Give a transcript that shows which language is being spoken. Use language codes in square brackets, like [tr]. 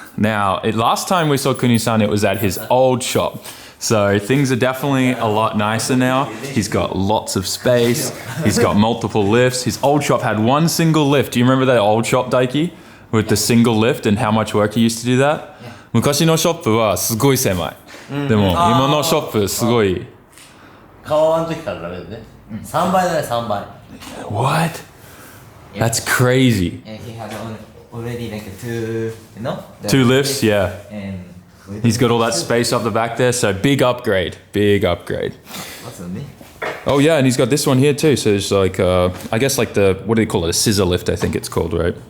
[en] Now, last time we saw Kuni-san, it was at his old shop. So things are definitely a lot nicer now. He's got lots of space. He's got multiple lifts. His old shop had one single lift. Do you remember that old shop, Daiki? With the single lift and how much work he used to do that? [ja] 昔のショップはすごい狭い。でも今のショップすごい。顔あの時からだめだね。 3倍だね、3倍。 [en] What? That's crazy. And he had already like two, you know? Two lifts, yeah. And He's got all that space up the back there, so big upgrade. Big upgrade. What's on me? Oh yeah, and he's got this one here too. So it's like, I guess like the, what do they call it? A scissor lift, I think it's called, right?